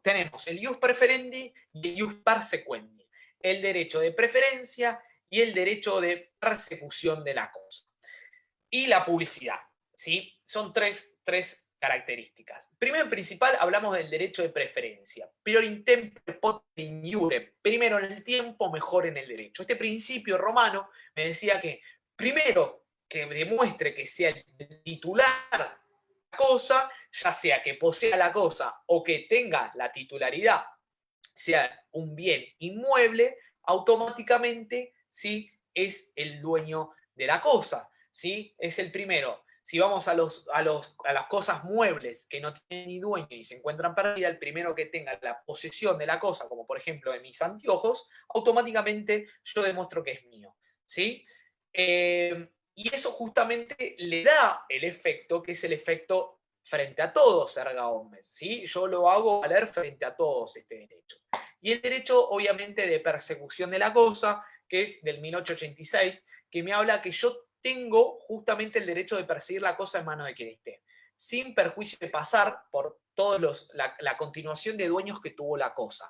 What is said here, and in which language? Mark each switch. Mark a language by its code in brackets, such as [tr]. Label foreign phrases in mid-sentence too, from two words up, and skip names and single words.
[es] Tenemos el [la] ius preferendi [es] y el [la] ius persequendi, [es] el derecho de preferencia y el derecho de persecución de la cosa. Y la publicidad, ¿sí? Son tres características. Primero en principal hablamos del derecho de preferencia. [la] Prior in tempore poter in iure. [es] Primero en el tiempo, mejor en el derecho. Este principio romano me decía que primero que demuestre que sea el titular la cosa, ya sea que posea la cosa o que tenga la titularidad, sea un bien inmueble, automáticamente sí es el dueño de la cosa. ¿Sí? Es el primero. Si vamos a las cosas muebles que no tienen ni dueño y se encuentran perdidas, el primero que tenga la posesión de la cosa, como por ejemplo de mis anteojos, automáticamente yo demuestro que es mío. ¿Sí? Y eso justamente le da el efecto, que es el efecto frente a todos, [la] erga omnes. [es] ¿Sí? Yo lo hago valer frente a todos este derecho. Y el derecho, obviamente, de persecución de la cosa, que es del 1886, que me habla que yo tengo justamente el derecho de perseguir la cosa en manos de quien esté, sin perjuicio de pasar por todos la continuación de dueños que tuvo la cosa.